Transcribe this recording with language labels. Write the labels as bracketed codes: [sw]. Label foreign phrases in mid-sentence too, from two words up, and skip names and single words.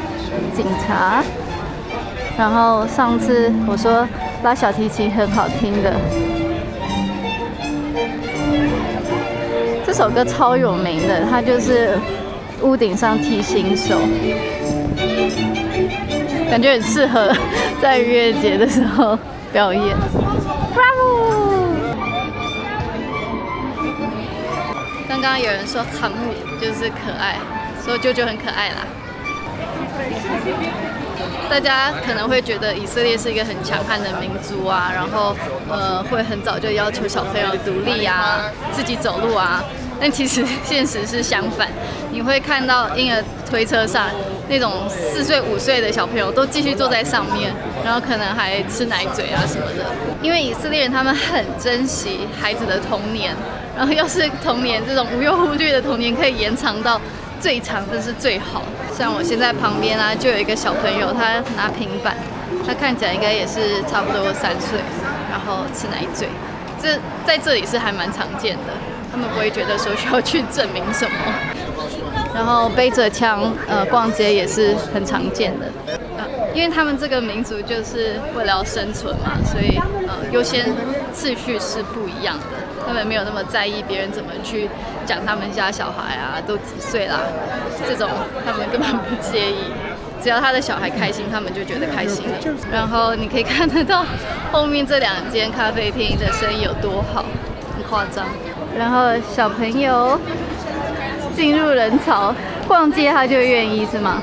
[zh] 警察。然後上次我說拉小提琴很好聽的，這首歌超有名的，它就是屋頂上踢新手，感覺很適合在逾越節的時候表演。Bravo！剛剛有人說хам姆就是可愛，說舅舅很可愛啦。大家可能會覺得以色列是一個很強悍的民族啊，然後會很早就要求小朋友獨立啊，自己走路啊。但其實現實是相反，你會看到嬰兒推車上那種4歲5歲的小朋友都繼續坐在上面，然後可能還吃奶嘴啊什麼的。因為以色列人他們很珍惜孩子的童年，然後要是童年這種無憂無慮的童年可以延長到最長，這是最好。像我現在旁邊啊，就有一個小朋友，他拿平板，他看起來應該也是差不多3歲，然後吃奶嘴，這在這裡是還蠻常見的，他們不會覺得說需要去證明什麼。然後背着槍逛街也是很常見的，因為他們這個民族就是為了要生存嘛，所以優先次序是不一樣的。他們沒有那麼在意別人怎麼去講他們家小孩啊，都幾歲啦，這種他們根本不介意，只要他的小孩開心，他們就覺得開心了。然後你可以看得到後面這2間咖啡廳的生意有多好，很誇張。然後小朋友進入人潮，逛街他就願意是嗎？